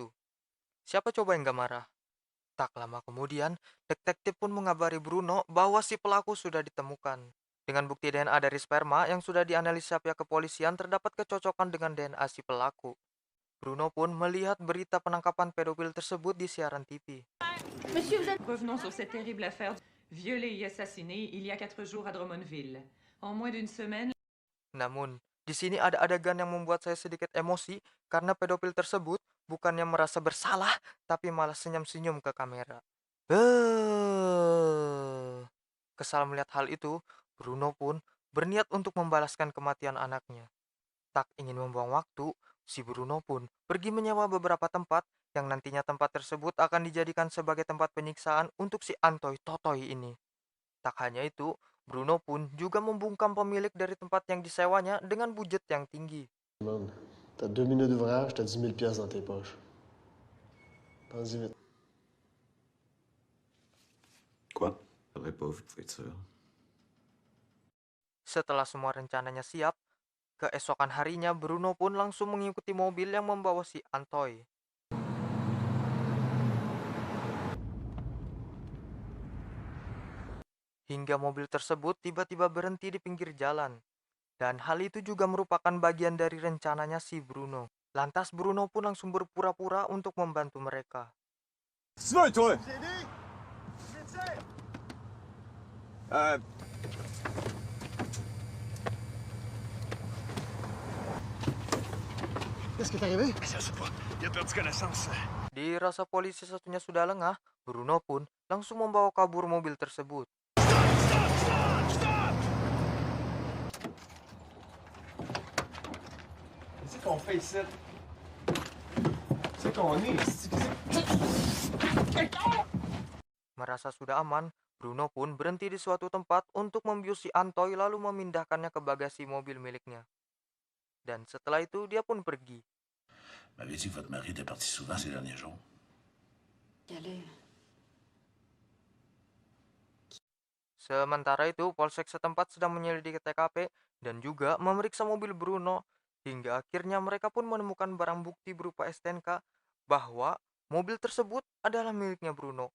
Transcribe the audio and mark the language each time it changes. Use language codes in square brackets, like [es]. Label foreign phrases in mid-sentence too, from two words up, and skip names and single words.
[id] Siapa coba yang gak marah? Tak lama kemudian, detektif pun mengabari Bruno bahwa si pelaku sudah ditemukan. Dengan bukti DNA dari sperma yang sudah dianalisa pihak kepolisian terdapat kecocokan dengan DNA si pelaku. Bruno pun melihat berita penangkapan pedofil tersebut di siaran TV. [fr] Revenons sur cette terrible affaire violée et assassinée il y a 4 jours à Drummondville. En moins d'une semaine, [id] Namun, di sini ada adegan yang membuat saya sedikit emosi karena pedofil tersebut bukannya merasa bersalah, tapi malah senyum-senyum ke kamera. Kesal melihat hal itu, Bruno pun berniat untuk membalaskan kematian anaknya. Tak ingin membuang waktu, si Bruno pun pergi menyewa beberapa tempat yang nantinya tempat tersebut akan dijadikan sebagai tempat penyiksaan untuk si Antoy Totoy ini. Tak hanya itu, Bruno pun juga membungkam pemilik dari tempat yang disewanya dengan budget yang tinggi. [fr] Man, t'as 2 minutes d'ouvrage, t'as 10 000 piastres dans tes poches. Pense-y vite. Quoi? J'aurais pas vu de voiture. [id] Setelah semua rencananya siap, keesokan harinya Bruno pun langsung mengikuti mobil yang membawa si Antoy. Hingga mobil tersebut tiba-tiba berhenti di pinggir jalan. Dan hal itu juga merupakan bagian dari rencananya si Bruno. Lantas Bruno pun langsung berpura-pura untuk membantu mereka. [fr] Tu veux, toi? Euh, Qu'est-ce qui est arrivé? je sais pas. Il a perdu connaissance. [id] Dirasa polisi satunya sudah lengah, Bruno pun langsung membawa kabur mobil tersebut. [fr] Qu'est-ce qu'on fait ici? C'est qu'on est ici. [id] Merasa sudah aman, Bruno pun berhenti di suatu tempat untuk membius si Antoy lalu memindahkannya ke bagasi mobil miliknya. Dan setelah itu dia pun pergi. [fr] M'avait dit que votre mari était parti souvent ces derniers jours. Y aller. [id] Sementara itu, polsek setempat sedang menyelidiki TKP dan juga memeriksa mobil Bruno. Hingga akhirnya mereka pun menemukan barang bukti berupa STNK bahwa mobil tersebut adalah miliknya Bruno.